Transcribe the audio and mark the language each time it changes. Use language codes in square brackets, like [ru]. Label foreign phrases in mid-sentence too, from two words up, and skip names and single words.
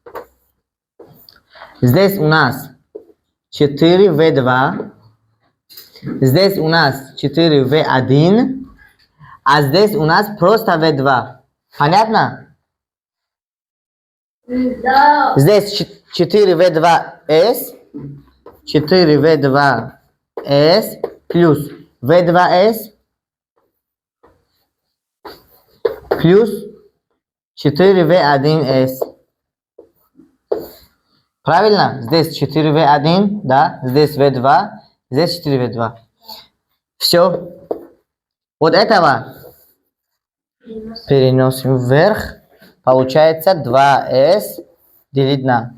[ru] Здесь у нас 4V2. Здесь у нас 4V1. А здесь у нас просто V2. Понятно? Да. Здесь 4V2S. 4V2S плюс V2S плюс 4V1S. Правильно? Здесь 4V1, да? Здесь V2, здесь 4V2. Все. Вот этого переносим вверх. Получается 2S делить на...